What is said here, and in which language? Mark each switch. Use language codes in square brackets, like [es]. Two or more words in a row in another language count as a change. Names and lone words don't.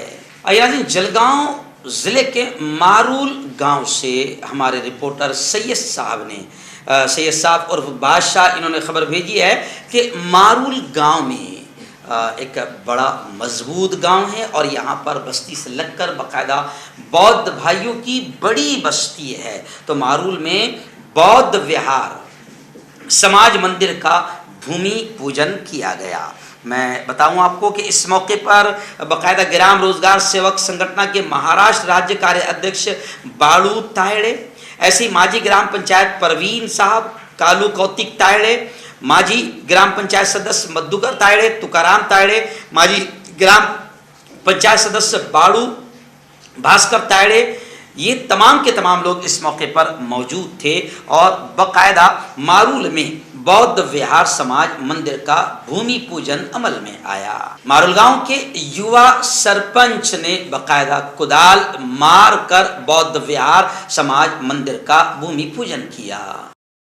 [ur] جلگاؤں ضلع کے مارول گاؤں سے ہمارے رپورٹر سید صاحب عرف بادشاہ، انہوں نے خبر بھیجی ہے کہ مارول گاؤں میں ایک بڑا مضبوط گاؤں ہے اور یہاں پر بستی سے لگ کر باقاعدہ بودھ بھائیوں کی بڑی بستی ہے۔ تو مارول میں بودھ وہار سماج مندر کا بھومی پوجن کیا گیا۔ میں بتاؤں آپ کو کہ اس موقع پر باقاعدہ گرام روزگار سیوک سنگھٹنا کے مہاراشٹر راجیہ کاریہ ادھیکش باڑو تائڑے، ایسے ہی ماجی گرام پنچایت پروین صاحب، کالو کوتک تائڑے، ماجی گرام پنچایت سدسیہ مدھوکر تائڑے، تکارام تائڑے، ماجی گرام پنچایت سدسیہ باڑو بھاسکر تائڑے، یہ تمام کے تمام لوگ اس موقع پر موجود تھے اور باقاعدہ مارول میں بودھ وہار سماج مندر کا بھومی پوجن عمل میں آیا۔ مارول گاؤں کے یووا سرپنچ نے باقاعدہ کدال مار کر بودھ وہار سماج مندر کا بھومی پوجن کیا۔